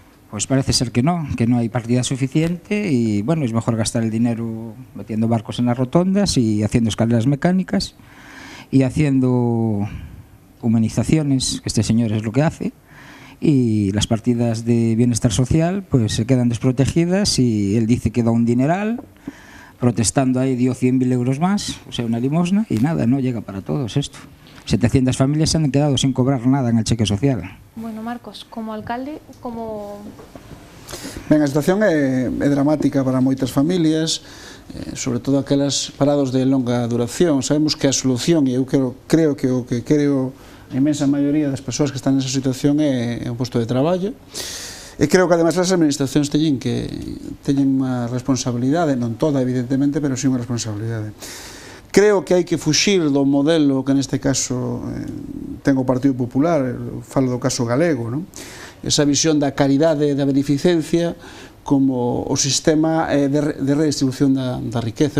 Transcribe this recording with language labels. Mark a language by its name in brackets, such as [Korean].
[Spanish] Pues parece ser que no hay partida suficiente y bueno, es mejor gastar el dinero metiendo barcos en las rotondas y haciendo escaleras mecánicas y haciendo humanizaciones, que este señor es lo que hace, y las partidas de bienestar social pues se quedan desprotegidas y él dice que da un dineral, protestando ahí dio 100.000 euros más, o sea, una limosna, y nada, no llega para todos esto. 700 familias se han quedado sin cobrar nada en el cheque social. Bueno, Marcos, como alcalde, como... [Galician] Ben, a situación é dramática para moitas familias. sobre todo aquelas parados de longa duración. Sabemos que a solución, e eu creo que o que creo a inmensa maioría das persoas que están nesa situación é un posto de traballo, e creo que ademais as administracións teñen unha responsabilidade, non toda evidentemente, pero sí unha responsabilidade. Creo que hai que fuxir do modelo que neste caso ten o Partido Popular, falo do caso galego, esa visión da caridade e da beneficencia como o sistema de redistribución da riqueza.